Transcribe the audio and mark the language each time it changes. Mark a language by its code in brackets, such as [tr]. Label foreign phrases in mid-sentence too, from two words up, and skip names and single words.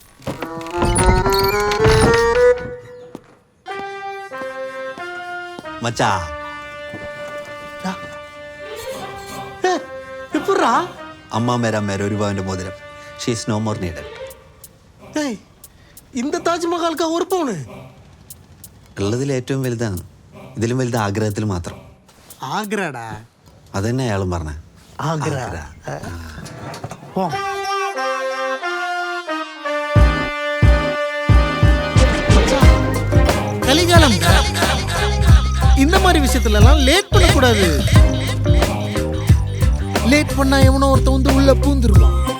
[ml] മച്ചാ അമ്മ മേര ഒരു പവന്റെ മോതിരം. [en] she's no more needed. [ml] இந்த താജ്മഹൽക്ക് ഉറപ്പാണ് ഉള്ളതിൽ ഏറ്റവും വലുതാണ്. ഇതിലും വലുത് ആഗ്രഹത്തിൽ മാത്രം. ആഗ്രടാ അതന്നെ അയാളും പറഞ്ഞ ആഗ്ര. [ta] கலிகாலம் இந்த மாதிரி விஷயத்துல எல்லாம் லேட் பண்ணக்கூடாது. லேட் பண்ணா எவனோ ஒருத்த வந்து உள்ள பூந்துருவான்.